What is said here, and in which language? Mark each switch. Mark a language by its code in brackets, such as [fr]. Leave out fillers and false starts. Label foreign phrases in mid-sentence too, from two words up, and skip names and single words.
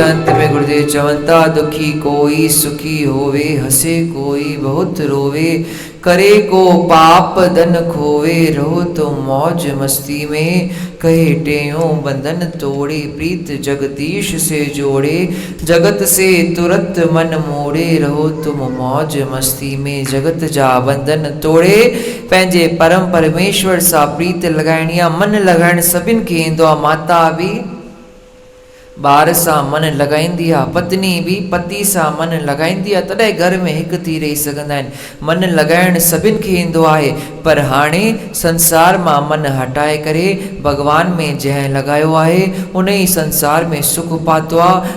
[hi] अंत में गुरुदेव चवंता दुखी कोई सुखी होवे, हंसे कोई बहुत रोवे, करे को पाप धन खोवे, रहो तो मौज मस्ती में। कहे टेऊं बंधन तोड़े, प्रीत जगदीश से जोड़े, जगत से तुरत मन मोड़े, रहो तुम मौज मस्ती में। [sd] जगत जा बंधन तोड़े पंहिंजे परम परमेश्वर सां प्रीत लॻाइणी आहे, मन लॻाइण सभिनि खे ईंदो आहे। माता बि ॿार सां मन लॻाईंदी आहे, पत्नी बि पति सां मन लॻाईंदी आहे, तॾहिं घर में हिकु थी रही सघंदा आहिनि। मन लॻाइण सभिनि खे ईंदो आहे, पर हाणे संसार मां मन हटाए करे भॻवान में जंहिं लॻायो आहे उन ई संसार में सुख पातो आहे।